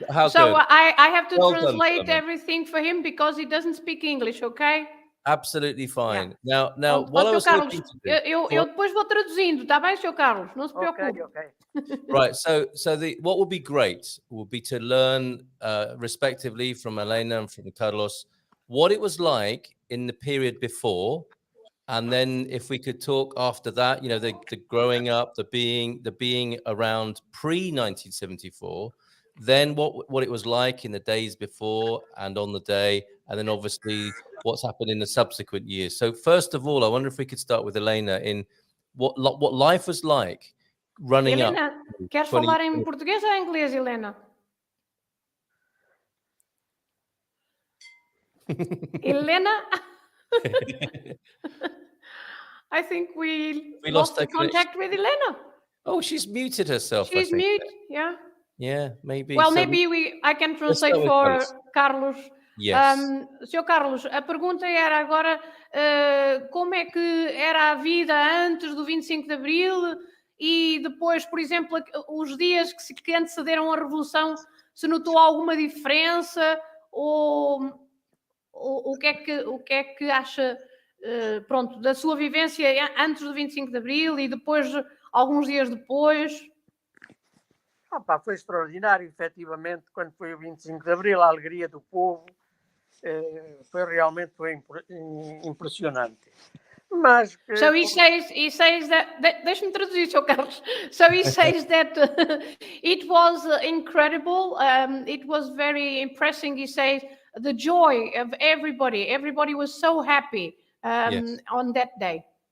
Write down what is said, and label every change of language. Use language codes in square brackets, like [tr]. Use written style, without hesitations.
[en] So I have to translate everything for him because he doesn't speak English, okay? Absolutely fine. Yeah. Now, what I was hoping to do... [pt] Eu depois vou traduzindo, tá bem, Sr. Carlos? Não se preocupe. [en] Okay. Right. So what would be great would be to learn, respectively, from Helena and from Carlos, what it was like in the period before, and then if we could talk after that, you know, the growing up, the being around pre-1974. Then what it was like in the days before and on the day, and then obviously what's happened in the subsequent years. So first of all, I wonder if we could start with Helena in what life was like running Helena, up. [pt] Queres falar em português ou em inglês, Helena? Helena? [en] I think we lost the contact with Helena. Oh, she's muted herself. She's mute, yeah. Yeah, maybe. Well, maybe I can translate for Carlos. Yes. [pt] Sr. Carlos, a pergunta era agora como é que era a vida antes do 25 de Abril e depois, por exemplo, os dias que antecederam a Revolução, se notou alguma diferença ou o que é que acha pronto, da sua vivência antes do 25 de Abril e depois, alguns dias depois? Foi extraordinário, efetivamente, quando foi o 25 de Abril, a alegria do povo foi realmente impressionante. Mas, [en] so he says that [pt] deixa-me traduzir, [en] Sr. Carlos. So he says that it was incredible, it was very impressive. He says the joy of everybody was so happy on that day.